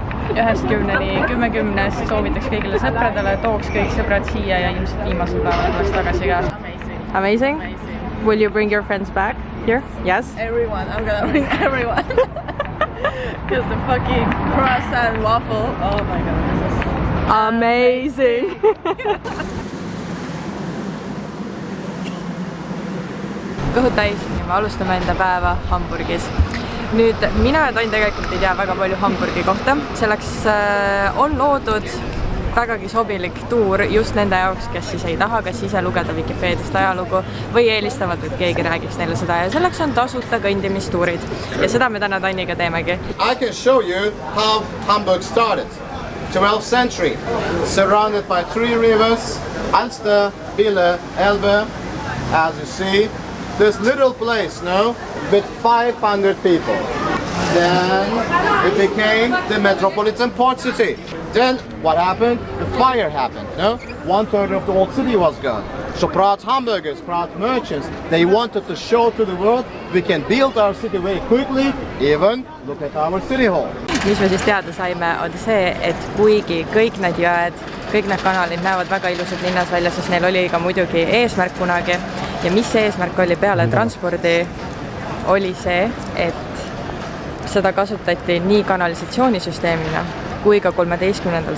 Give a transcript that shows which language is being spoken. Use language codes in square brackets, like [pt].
[et] 1-10-ni 10-10-st soovitaks kõigile sõpradele, tooks kõik sõbrad siia ja ilmselt viimasel päeval tuleks tagasi ka. [en] Amazing? Will you bring your friends back here? Yes? Everyone, I'm gonna bring everyone. Because the fucking croissant waffle, oh my god, this is amazing! [et] Kõhud täis ja me alustame enda päeva Hamburgis. Nüüd mina ja Tain tegelikult ei tea väga palju Hamburgi kohta. Selleks on loodud vägagi sobilik tuur just nende jaoks, kes siis ei taha kas ise lugeda Wikipeediast ajalugu või eelistavad, et keegi räägiks neile seda ja selleks on tasuta kõndimistuurid ja seda me täna Tainiga teemegi. [en] I can show you how Hamburg started. 12th century, surrounded by 3 rivers, Alster, Bille, Elbe, as you see. This little place, no, with 500 people. Then it became the metropolitan port city. Then what happened? The fire happened, no? 1/3 of the old city was gone. So proud Hamburgers, proud merchants, they wanted to show to the world we can build our city very quickly, even look at our city hall. [et] Mis me siis teada saime, on see, et kuigi kõik need jõed, kõik need kanalid näevad väga ilusad linnas välja, sest neil oli ka muidugi eesmärk kunagi. Ja mis see eesmärk oli peale transpordi, oli see, et seda kasutati nii kanalisatsioonisüsteemina kui ka 13.